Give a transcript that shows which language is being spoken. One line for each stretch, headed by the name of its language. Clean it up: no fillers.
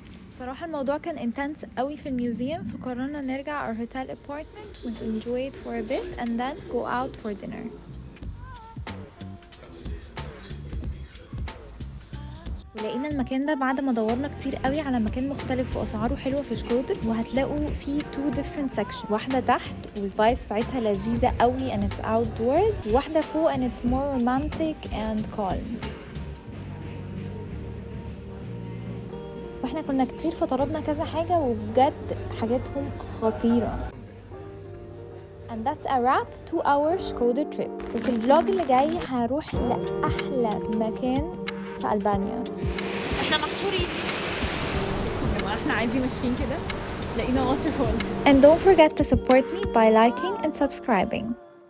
Arabic: بصراحة الموضوع كان
English: intense
Arabic: قوي في الميوزيوم، فقررنا نرجع
English: our hotel apartment and enjoy it for a bit and then go out for dinner.
Arabic: ولقينا المكان ده بعد ما دورنا كتير قوي على مكان مختلف واسعاره حلوه في شكودر، وهتلاقوا فيه
English: 2 different sections،
Arabic: واحده تحت والفايبس بتاعتها لذيذه قوي
English: and it's outdoors،
Arabic: وواحده فوق
English: and it's more romantic and calm.
Arabic: واحنا كنا كتير فطلبنا كذا حاجه وبجد حاجاتهم خطيره.
English: And that's a wrap 2-hour Shkoder trip.
Arabic: وفي الفلوج اللي جاي هروح لأحلى مكان في ألبانيا. احنا محشورين لما احنا عادي ماشيين كده لقينا waterfall.
English: And don't forget to support me by liking and subscribing.